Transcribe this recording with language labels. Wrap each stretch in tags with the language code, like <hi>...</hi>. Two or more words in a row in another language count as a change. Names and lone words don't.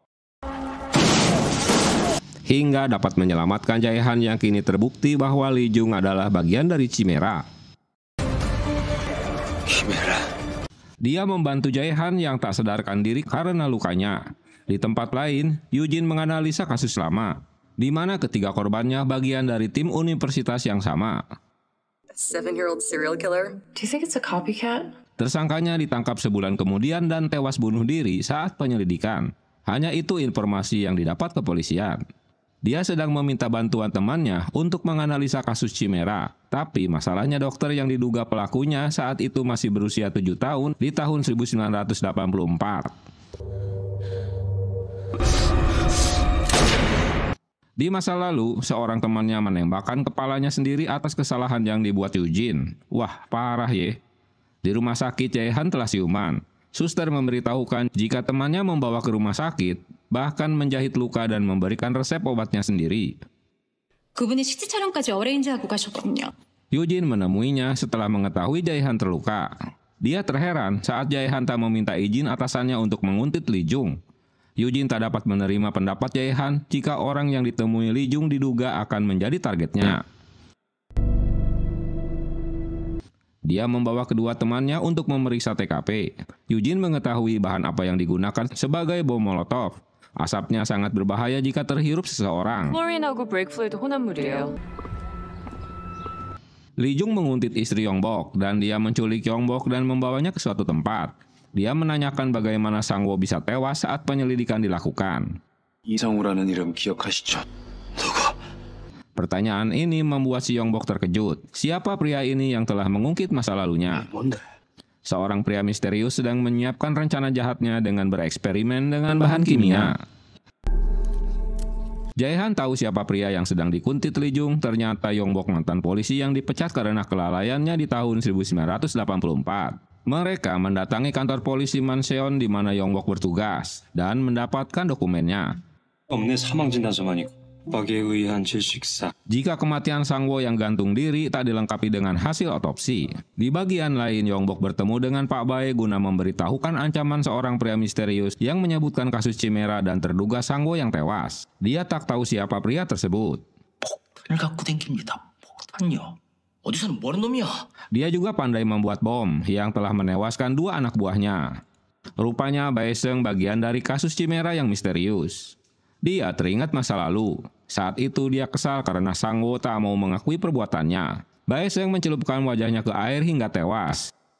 <id>Hingga dapat menyelamatkan Jae-han yang kini terbukti bahwa Lee Jung adalah bagian dari Chimera. Dia membantu Jae-han yang tak sadarkan diri karena lukanya. Di tempat lain, Eugene menganalisa kasus lama, di mana ketiga korbannya bagian dari tim universitas yang sama.</id> <en>7-year-old serial killer. Do you think it's a copycat?</en> <id>Tersangkanya ditangkap sebulan kemudian dan tewas bunuh diri saat penyelidikan. Hanya itu informasi yang didapat kepolisian. Dia sedang meminta bantuan temannya untuk menganalisa kasus Chimera. Tapi masalahnya dokter yang diduga pelakunya saat itu masih berusia 7 tahun di tahun 1984. Di masa lalu, seorang temannya menembakkan kepalanya sendiri atas kesalahan yang dibuat Eugene. Wah, parah ye. Di rumah sakit, Jae-han telah siuman. Suster memberitahukan jika temannya membawa ke rumah sakit, bahkan menjahit luka dan memberikan resep obatnya sendiri.</id> <ko>그분이 CT 촬영까지 어레인지하고 가셨거든요.</ko> <id>Eugene menemuinya setelah mengetahui Jae-han terluka. Dia terheran saat Jae-han tak meminta izin atasannya untuk menguntit Lee Jung. Eugene tak dapat menerima pendapat Jae-han jika orang yang ditemui Lee Jung diduga akan menjadi targetnya. Dia membawa kedua temannya untuk memeriksa TKP. Eugene mengetahui bahan apa yang digunakan sebagai bom molotov. Asapnya sangat berbahaya jika terhirup seseorang.</id> <ko>클로린하고 브레이크 플루이드 혼합물이에요.</ko> <id>Lee Jung menguntit istri Yongbok dan dia menculik Yongbok dan membawanya ke suatu tempat. Dia menanyakan bagaimana Sang-woo bisa tewas saat penyelidikan dilakukan.</id> <ko>이상우라는 이름 기억하시죠? 누구?</ko> <id>Pertanyaan ini membuat si Yongbok terkejut. Siapa pria ini yang telah mengungkit masa lalunya?</id> <ko>뭔데?</ko> <id>Seorang pria misterius sedang menyiapkan rencana jahatnya dengan bereksperimen dengan bahan kimia. Jae-han tahu siapa pria yang sedang dikuntit Lee Jung. Ternyata Yongbok mantan polisi yang dipecat karena kelalaiannya di tahun 1984. Mereka mendatangi kantor polisi Manseon di mana Yongbok bertugas dan mendapatkan dokumennya.</id> <ko>없네 사망진단서만 있고 박에 의한 질식사.</ko> <id>Jika kematian Sang-woo yang gantung diri tak dilengkapi dengan hasil otopsi. Di bagian lain, Yongbok bertemu dengan Pak Bae guna memberitahukan ancaman seorang pria misterius yang menyebutkan kasus Chimera dan terduga Sang-woo yang tewas. Dia tak tahu siapa pria tersebut.</id> <ko>폭탄을 갖고 댕깁니다. 폭탄요. 어디서는 뭐하는 놈이야?</ko> <id>Dia juga pandai membuat bom yang telah menewaskan 2 anak buahnya. Rupanya Bae-seung bagian dari kasus Chimera yang misterius. Dia teringat masa lalu. Saat itu dia kesal karena Sang-woo tak mau mengakui perbuatannya. Bae-seung mencelupkan wajahnya ke air hingga tewas.</id>